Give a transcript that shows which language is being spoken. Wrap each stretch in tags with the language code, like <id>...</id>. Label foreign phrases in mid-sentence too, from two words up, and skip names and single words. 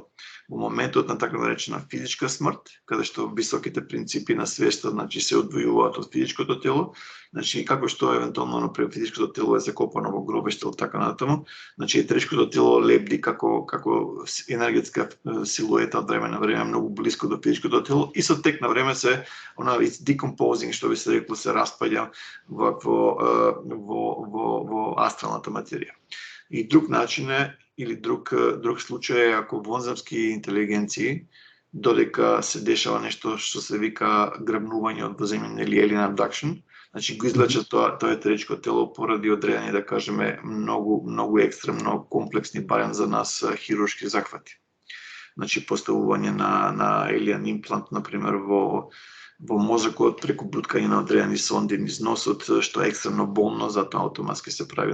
<mk>Во моментот на така наречена физичка смрт, каде што високите принципи на свеста, значи, се одвојуваат од физичкото тело, значи, како што евентуално, например, физичкото тело е закопано во гробиште или така натаму, значи, етеричкото тело лебди како енергетска силуета од време на време многу блиско до физичкото тело и со тек на време се</mk> <en>it's decomposing,</en> <mk>што би се рекло, се распаѓа во астралната материја. И друг начин е, или друг случај е ако вонземски интелигенции, додека се дешава нешто што се вика грабнување од земја или</mk> <en>alien abduction,</en> <mk>Значи го излече тоа етеричко тело поради одредени, да кажеме, многу екстремно комплексни, барем за нас, хируршки захвати. Значи поставување на елиан имплант, например, во мозокот преку буткање на одредени сонди низ носот, што е екстремно болно, затоа автоматски се прави.</mk>